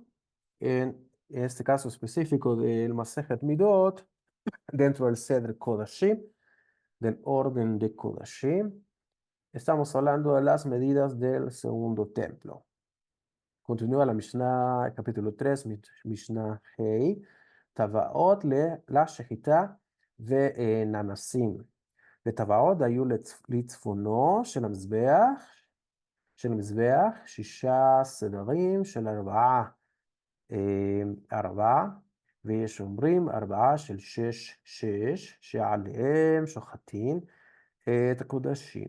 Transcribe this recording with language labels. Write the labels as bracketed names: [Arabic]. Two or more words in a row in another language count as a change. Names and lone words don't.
[Spanish] En este caso específico del Masejet Midot, dentro del Seder Kodashim, del orden de Kodashim, estamos hablando de las medidas del segundo templo. Continúa la Mishnah, capítulo 3, Mishnah Hei, [Hebrew] טבעות לשחיטה וננסים. וטבעות היו לצפונו של המזבח 6 סדרים של 4, ויש אומרים 4 של 6, שעליהם שוחטים את הקודשים.